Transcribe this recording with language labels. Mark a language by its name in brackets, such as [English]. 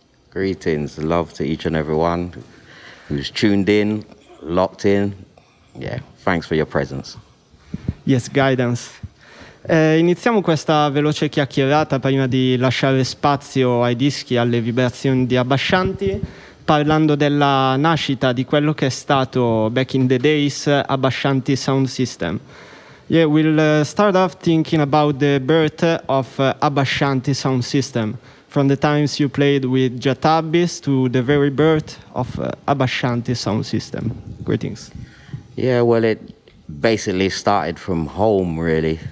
[English] Greetings, love to each and everyone who's tuned in, locked in. Yeah, thanks for your presence. Yes, guidance. [Italian] Iniziamo questa veloce chiacchierata prima di lasciare spazio ai dischi, alle vibrazioni di Habeshanti, parlando della nascita di quello che è stato [English] back in the days [Italian] Habeshanti Sound System. [English] Yeah, we'll start off thinking about the birth of Habeshanti Sound System, from the times you played with Jatabis to the very birth of Habeshanti Sound System. Greetings. Yeah, well, it basically started from home, really.